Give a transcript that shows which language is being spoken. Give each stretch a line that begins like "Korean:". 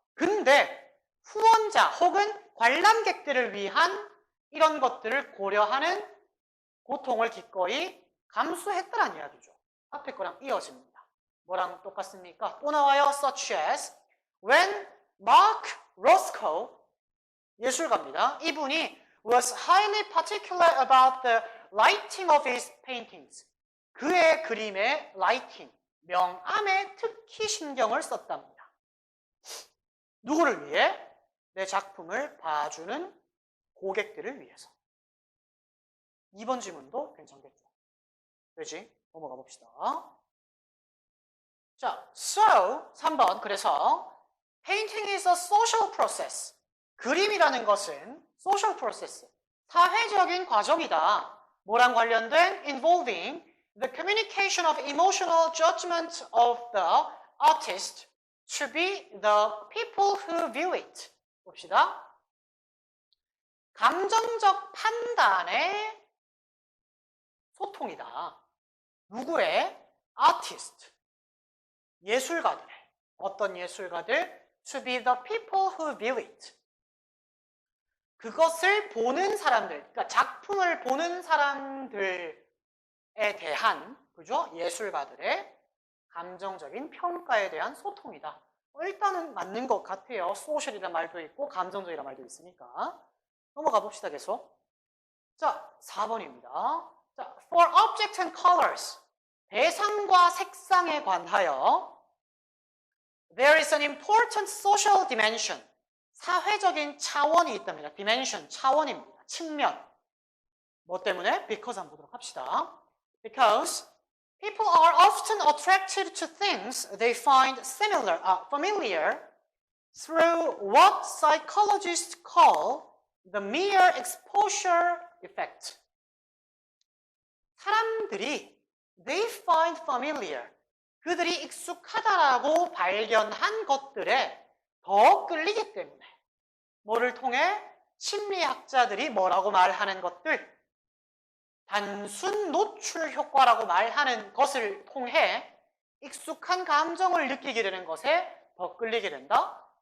Korean: 근데 후원자 혹은 관람객들을 위한 이런 것들을 고려하는 고통을 기꺼이 감수했다는 이야기죠. 앞에 거랑 이어집니다. 뭐랑 똑같습니까? 또 나와요.
English: Such as when Mark Roscoe,
Korean: 예술가입니다. 이분이
English: was highly particular about the lighting of his paintings.
Korean: 그의 그림의 라이팅, 명암에 특히 신경을 썼답니다. 누구를 위해? 내 작품을 봐주는 고객들을 위해서. 2번 질문도 괜찮겠죠? 되지? 넘어가 봅시다. 자, so 3번. 그래서
English: painting is a social process.
Korean: 그림이라는 것은 social process, 사회적인 과정이다. 뭐랑 관련된?
English: involving the communication of emotional judgment of the artist to be the people who view it.
Korean: 봅시다. 감정적 판단의 소통이다. 누구의? artist. 예술가들의. 어떤 예술가들?
English: to be the people who view it.
Korean: 그것을 보는 사람들, 그러니까 작품을 보는 사람들에 대한, 그죠? 예술가들의 감정적인 평가에 대한 소통이다. 일단은 맞는 것 같아요. 소셜이라는 말도 있고 감정적이라는 말도 있으니까. 넘어가 봅시다, 계속. 자, 4번입니다.
English: 자, for object and colors.
Korean: 대상과 색상에 관하여
English: there is an important social dimension.
Korean: 사회적인 차원이 있답니다. dimension, 차원입니다. 측면. 뭐 때문에? because 한번 보도록 합시다.
English: Because people are often attracted to things they find familiar through what psychologists call the mere exposure effect.
Korean: 사람들이
English: they find familiar,
Korean: 그들이 익숙하다라고 발견한 것들에 더 끌리기 때문에 뭐를 통해? 심리학자들이 뭐라고 말하는 것들, 단순 노출 효과라고 말하는 것을 통해 익숙한 감정을 느끼게 되는 것에 더 끌리게 된다?